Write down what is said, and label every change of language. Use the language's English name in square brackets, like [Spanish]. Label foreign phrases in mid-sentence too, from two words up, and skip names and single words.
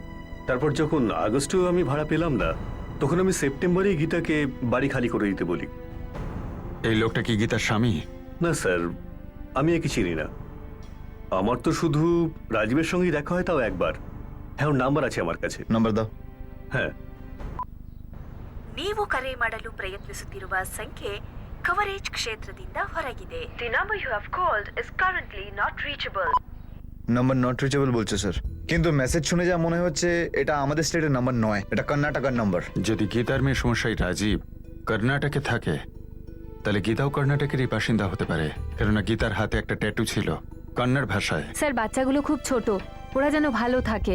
[Bangla] তারপর যখন আগস্টেও আমি ভাড়া পেলাম না, তখন আমি সেপ্টেম্বরেই গীতাকে বাড়ি খালি করে দিতে বলি। এই লোকটা কি গীতার স্বামী? না স্যার, আমি একে চিনি না। আমার তো শুধু রাজীবের সঙ্গেই দেখা হয়, তাও একবার। হ্যাঁ, ওর নাম্বার আছে আমার কাছে। নাম্বার দাও। হ্যাঁ। [Kannada] ನೀವು ಕರೆ ಮಾಡಲು ಪ್ರಯತ್ನಿಸುತ್ತಿರುವ ಸಂಖ್ಯೆ ಕವರೇಜ್ ಕ್ಷೇತ್ರದಿಂದ ಹೊರಗಿದೆ. [English] The number you have called is currently not reachable. number not reachable [Bangla] বলছে স্যার, কিন্তু মেসেজ শুনে যা মনে হচ্ছে এটা আমাদের স্টেটের নাম্বার নয়, এটা কর্ণাটকার নাম্বার। যদি গীতার মেয়ে সমস্যায় রাজীব, কর্ণাটকে থাকে তাহলে গীতাও কর্ণাটকেরই বাসিন্দা হতে পারে, কেননা গীতার হাতে একটা ট্যাটু ছিল কন্নড় ভাষায়। স্যার বাচ্চাগুলো খুব ছোট, ওরা যেন ভালো থাকে।